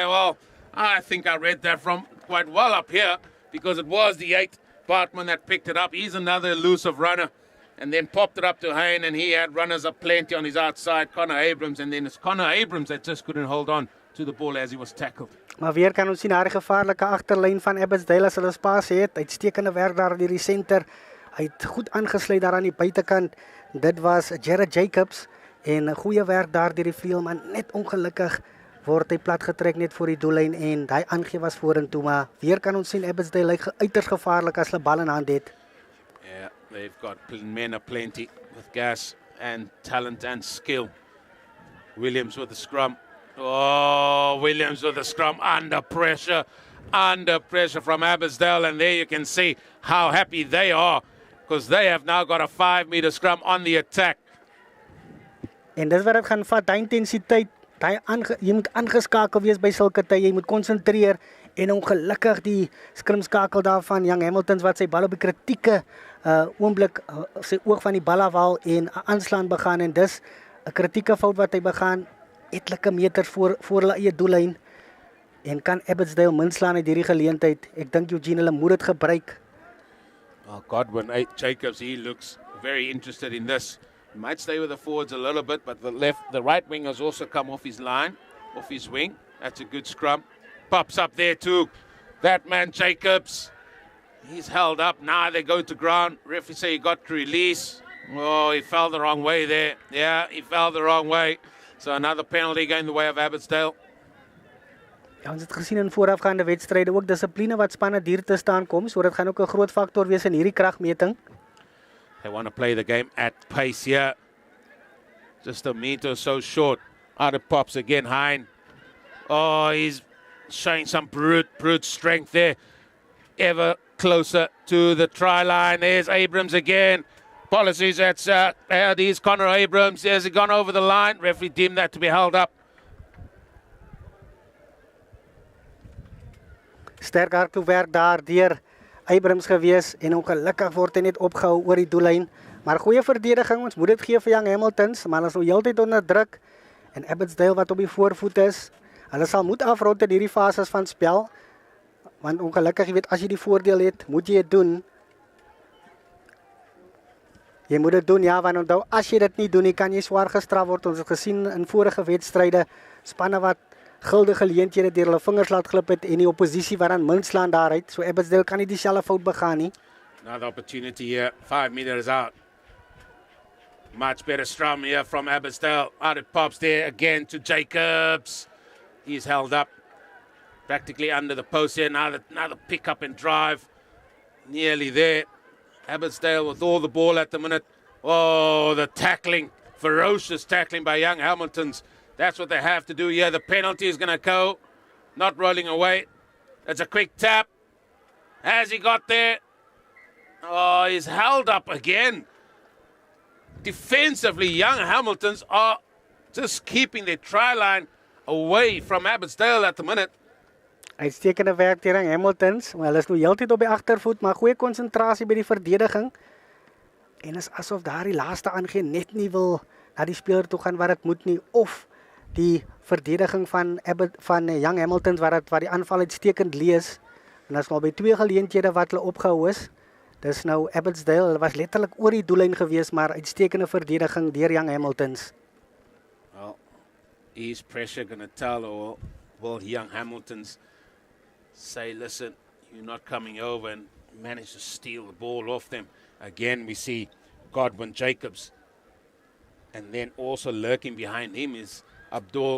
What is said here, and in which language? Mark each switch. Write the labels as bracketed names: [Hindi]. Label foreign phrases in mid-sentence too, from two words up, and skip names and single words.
[English] Well, I think I read that from quite well up here because it was the 8, Bartman, that picked it up. He's another elusive runner. And then popped it up to Hayne, and he had runners up plenty on his outside, Connor Abrams. And then it's Connor Abrams that just couldn't hold on to the ball as he was tackled. [Afrikaans] Maar weer kan ons sien haar gevaarlike agterlyn van Abbotsdale as hulle spasie het. Uitstekende werk daar deur die senter. Hy het goed aangesluit daar aan die buitekant. Dit was Jared Jacobs en 'n goeie werk daar deur die vleuel, maar net ongelukkig word hy plat getrek net voor die doellyn en daai aangee was vorentoe, maar weer kan ons sien Abbotsdale lyk uiters gevaarlik as hulle bal in hand het. [English] Yeah, they've got men aplenty with gas and talent and skill. Williams with the scrum. Oh, Williams with the scrum under pressure from Abbotsdale, and there you can see how happy they are because they have now got a 5-meter scrum on the attack. [Afrikaans] En dis wat dit gaan vat, daai intensiteit, jy moet aangeskakel wees by sulke tye, jy moet konsentreer en ongelukkig die skrimskakel daarvan Young Hamiltons wat sy bal op die kritieke oomblik sy oog van die bal afhaal en 'n aanslaan begaan en dis 'n kritieke fout wat hy begaan etlike meters voor hulle eie doellyn en kan Abbotsdale minslaan uit hierdie geleentheid. Ek dink Eugene hulle moet dit gebruik. [English] Oh, Godwin Jacobs, he looks very interested in this. He might stay with the forwards a little bit, but the right wing has also come off his line, off his wing. That's a good scrum. Pops up there too. That man Jacobs, he's held up. Now they go to ground. Referee say he got to release. Oh, he fell the wrong way there. Yeah, he fell the wrong way. So another penalty going the way of Abbotsdale. [Afrikaans] Ja, ons het gesien in voorafgaande wedstryde ook dissipline wat spanne duur te staan kom, so dit gaan ook 'n groot faktor wees in hierdie kragmeting. [English] They want to play the game at pace here. Just a meter so short. Out it pops again, Hein. Oh, he's showing some brute strength there. Ever closer to the try line. There's Abrams again. Policies, that's here's Connor Abrams. Has he gone over the line? Referee deemed that to be held up. [Afrikaans] Sterk hardloopwerk daar deur Abrams gewees en ongelukkig word hy net opgehou oor die doellyn. Maar goeie verdediging, ons moet dit gee vir Young Hamiltons, maar hulle is nou heeltyd onder druk en Abbotsdale wat op die voorvoet is. Hulle sal moet afrond in hierdie fases van spel. Want ongelukkig, jy weet, as jy die voordeel het, moet jy dit doen. Jy moet dit doen, ja, want onthou, as jy dit nie doen, kan jy swaar gestraf word. Ons het gesien in vorige wedstryde, spanne wat guldige geleenthede deur hulle vingers laat glip het en die oppositie wat dan minslaan daaruit. So Abbotsdale kan nie dieselfde fout begaan nie. [English] Another opportunity here, 5 meters out. Much better scrum here from Abbotsdale. Out it pops there again to Jacobs. He's held up practically under the post here. Now the pick up and drive. Nearly there. Abbotsdale with all the ball at the minute. Oh, the tackling. Ferocious tackling by Young Hamiltons. That's what they have to do here. The penalty is going to go. Not rolling away. It's a quick tap. Has he got there? Oh, he's held up again. Defensively, Young Hamiltons are just keeping their try line away from Abbotsdale at the minute. [Afrikaans] Uitstekende werk deur Hamiltons, maar hulle is nou heeltyd op die agtervoet, maar goeie konsentrasie by die verdediging. En is asof daar die laaste aangee net nie wil na die speler toe gaan wat dit moet nie, of die verdediging van Young Hamiltons wat die aanval uitstekend lees. En as al by 2 geleenthede wat hulle opgehou is. Dis nou Abbotsdale, hulle was letterlik oor die doellyn gewees, maar uitstekende verdediging deur Young Hamiltons. [English] Well, is pressure going to tell, or will Young Hamiltons say, listen, you're not coming over, and managed to steal the ball off them. Again, we see Godwin Jacobs. And then also lurking behind him is Abdul.